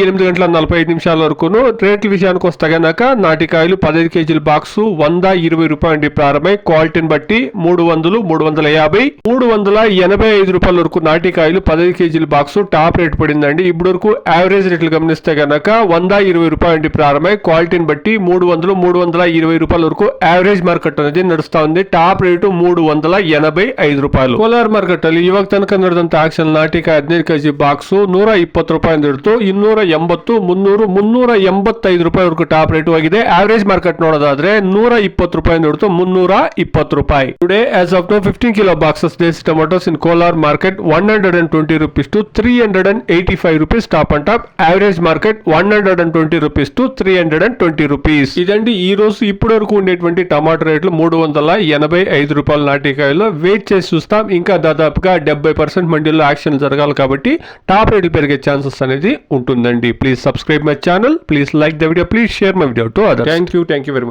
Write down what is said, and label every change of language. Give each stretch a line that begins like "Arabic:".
Telugu: 8 గంటల 45 నిమిషాల వరకును. రేట్ల విషయానికి వస్తే గనక నాటికాయలు 15 కేజీల బాక్స్ 120 రూపాయలు ప్రారంభమై క్వాలిటీని బట్టి 300, 350, 385 రూపాయల వరకు నాటికాయలు 15 కేజీల బాక్స్ టాప్ రేట్ పడిందండి. ఇప్పటి వరకు యావరేజ్ రేట్లు గమనిస్తే గనక 120 రూపాయలు ప్రారంభమై క్వాలిటీని బట్టి 300, 320 రూపాయల వరకు యావరేజ్ మార్కెట్ అనేది నడుస్తా ఉంది. టాప్ రేటు 385 రూపాయలు.
Kannada: ಕೋಲಾರ ಮಾರ್ಕೆಟ್ ಅಲ್ಲಿ ಇವಾಗ ತನಕ ನಡೆದಂತ ಆಕ್ಷನ್ ನಾಟಿಕಾಯಿ 15 ಕೆಜಿ ಬಾಕ್ಸ್ 120 ರೂಪಾಯಿ ಹಿಡಿದು 280, 300, 385 ರೂಪಾಯಿವರೆಗೂ ಟಾಪ್ ರೇಟ್ ಆಗಿದೆ. ಆವರೇಜ್ ಮಾರ್ಕೆಟ್ ನೋಡೋದಾದ್ರೆ 120 ರೂಪಾಯಿ ಹಿಡಿದು 320 ರೂಪಾಯಿ.
English: Today as of now 15 kilo boxes desi tomatoes in Kolar market 120 rupees to 385 rupees top and top. Average market 120 rupees to 320 rupees.
Telugu: ఇదండి ఈ రోజు ఇప్పటి వరకు ఉండేటువంటి టమాటో రేట్లు. 385 రూపాయల నాటికాయలు. వెయిట్ చేసి చూస్తాం. ఇంకా దాదాపుగా 70% మండీలో యాక్షన్ జరగాలి కాబట్టి టాప్ రేట్లు పెరిగే ఛాన్సెస్ అనేది ఉంటుందండి.
English: Please subscribe my channel, please like the video, please share my video to others. Thank you very much.